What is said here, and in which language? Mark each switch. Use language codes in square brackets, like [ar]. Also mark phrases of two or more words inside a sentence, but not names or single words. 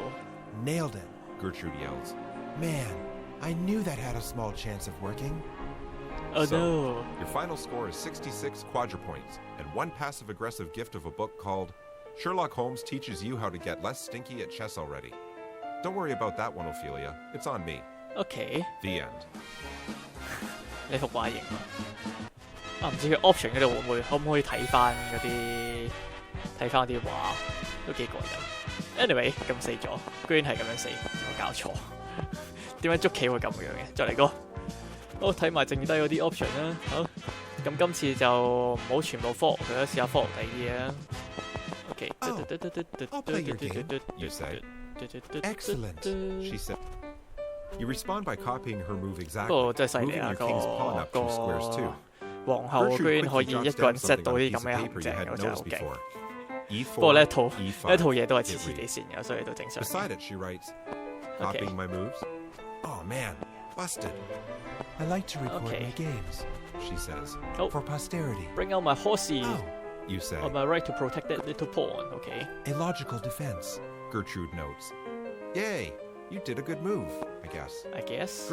[en] Nailed it, Gertrude yells. Man, I knew that had a small chance of working. Oh So, no， your final score is 66 quadrupoints and 1 passive-aggressive gift of a book called Sherlock Holmes Teaches You How to Get Less Stinky at Chess Already. Don't worry about that one, Ophelia. It's on me. OK， The end. [yue] 你幅畫型啊？唔知佢 option 嗰度可唔可以睇翻嗰啲畫，都幾過癮。Anyway， 咁死咗，居然係咁樣死，有冇搞錯？點解捉棋會咁樣嘅？再嚟個。好，睇埋剩低嗰啲 option 啦。好，咁今次就唔好全部 follow 佢啦，試下 follow 第二啲嘢啦。OK。 [en] I'll play your game, you say. Excellent, she said. You respond by copying her move [yue] 不 [en] exactly, [yue] 過真係犀利 [en] moving 啊！ your king's pawn up 2 squares too. [yue] 皇后居然可以一個人 set 到啲咁嘅陷阱，我真係好勁。不過呢一套嘢都係黐黐地線嘅，所以都正常。 [en] Beside it, she writes, copying my moves? Oh man, busted. I like to record my games, she says, for posterity. Bring out my horsey. Oh, you say. On my right to protect that little pawn, okay? A logical defense, Gertrude notes. Yay, you did a good move, I guess.